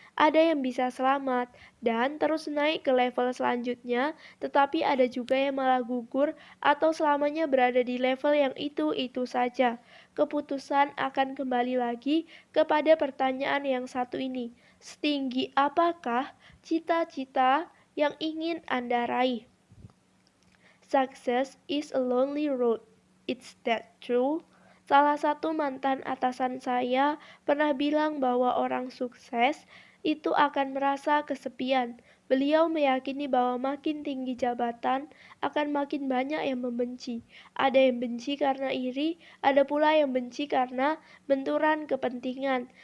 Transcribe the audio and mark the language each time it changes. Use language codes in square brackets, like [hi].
[id] Ada yang bisa selamat dan terus naik ke level selanjutnya, tetapi ada juga yang malah gugur atau selamanya berada di level yang itu-itu saja. Keputusan akan kembali lagi kepada pertanyaan yang satu ini. Setinggi apakah cita-cita yang ingin Anda raih? [en] Success is a lonely road. It's that true? [id] Salah satu mantan atasan saya pernah bilang bahwa orang sukses itu akan merasa kesepian. Beliau meyakini bahwa makin tinggi jabatan akan makin banyak yang membenci. Ada yang benci karena iri, ada pula yang benci karena benturan kepentingan.